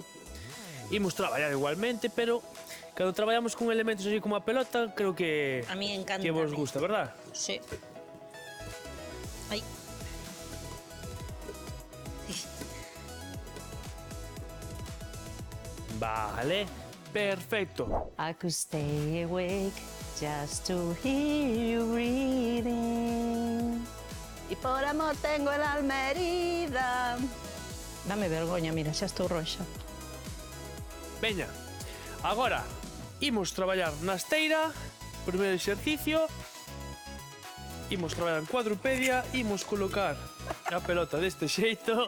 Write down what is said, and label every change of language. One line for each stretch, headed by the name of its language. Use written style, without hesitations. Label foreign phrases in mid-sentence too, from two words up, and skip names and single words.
Galician: Imos traballar igualmente, pero cando traballamos con elementos así como a pelota, creo que
Spanish: A mí encanta.
Galician: que vos gusta, verdad? Sí. Ai. Vale, perfecto.
English: I could stay awake just to hear you breathing.
Spanish: Y por amor tengo el alma herida.
Galician: Dame vergoña, mira, xa estou roxa. Veña, agora imos traballar na esteira, primeiro exercicio. Imos traballar en cuadrupedia, imos colocar a pelota deste xeito.